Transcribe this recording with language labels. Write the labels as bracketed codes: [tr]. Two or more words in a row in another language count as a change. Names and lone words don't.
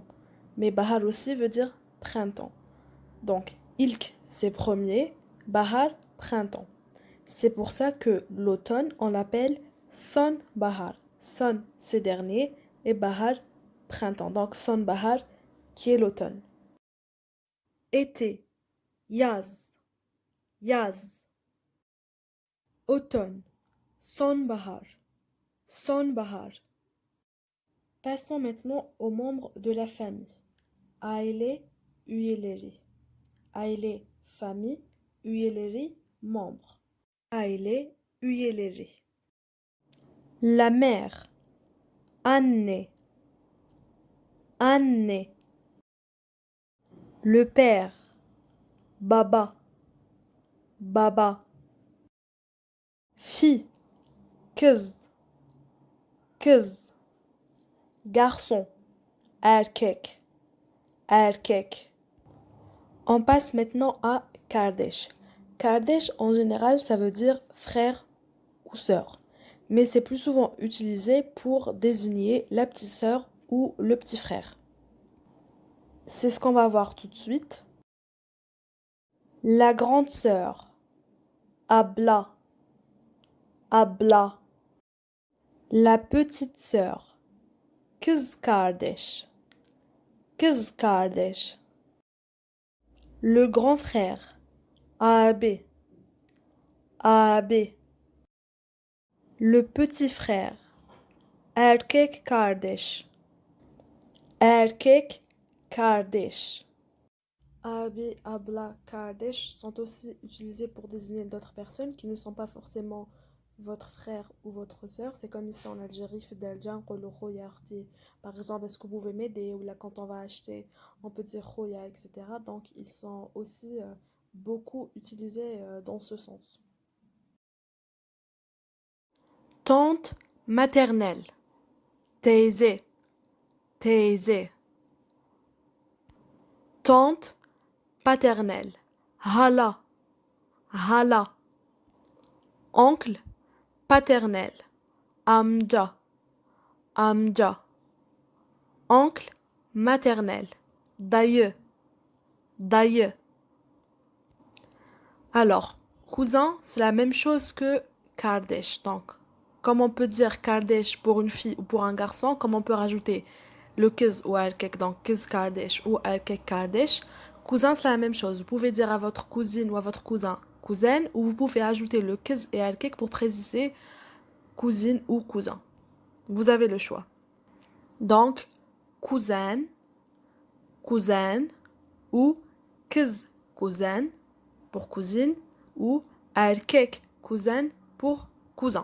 [fr] Mais bahar aussi veut dire printemps. Donc, ilk, c'est premier, bahar, printemps. C'est pour ça que l'automne, on l'appelle sonbahar. Son, c'est dernier, et bahar, printemps. Donc, sonbahar, qui est l'automne. Été, [tr] yaz, yaz. Automne, sonbahar, sonbahar. [fr] Passons maintenant aux membres de la famille. [tr] Aile, üyeleri. Aile, famille, üyeleri, membres. Aile, üyeleri. [fr] La mère, [tr] anne, anne. [fr] Le père, [tr] baba, baba. Fille, kız, kız. Garçon, erkek, erkek. [fr] On passe maintenant à kardeş. [tr] Kardeş, [fr] en général, ça veut dire frère ou sœur. Mais c'est plus souvent utilisé pour désigner la petite sœur ou le petit frère. C'est ce qu'on va voir tout de suite. La grande sœur, [tr] abla, abla. [fr] La petite sœur, [tr] kız kardeş, kız kardeş. [fr] Le grand frère, [tr] abi, abi. [fr] Le petit frère, [tr] erkek kardeş, erkek kardeş. Abi, abla, kardeş [fr] sont aussi utilisés pour désigner d'autres personnes qui ne sont pas forcément votre frère ou votre sœur. C'est comme ici en Algérie, Fideljan, Qolo, [ar] خويا، أختي. [fr] Par exemple, est-ce que vous pouvez m'aider? Ou là, quand on va acheter, on peut dire Khoya, etc. Donc, ils sont aussi beaucoup utilisés dans ce sens. Tante maternelle, [tr] teyze, teyze. [fr] Tante paternelle, [tr] hala, hala. [fr] Oncle paternel, [tr] amca, amca. [fr] Oncle maternel, [tr] dayı, dayı. [fr] Alors, cousin, c'est la même chose que kardeş. Donc, comme on peut dire kardeş pour une fille ou pour un garçon, comme on peut rajouter le kız ou erkek, donc [tr] kız kardeş [fr] ou [tr] erkek kardeş. [fr] Cousin, c'est la même chose. Vous pouvez dire à votre cousine ou à votre cousin cousine, ou vous pouvez ajouter le kız et erkek pour préciser cousine ou cousin. Vous avez le choix. Donc, cousin, cousine ou kız cousin pour cousine ou erkek cousin pour cousin.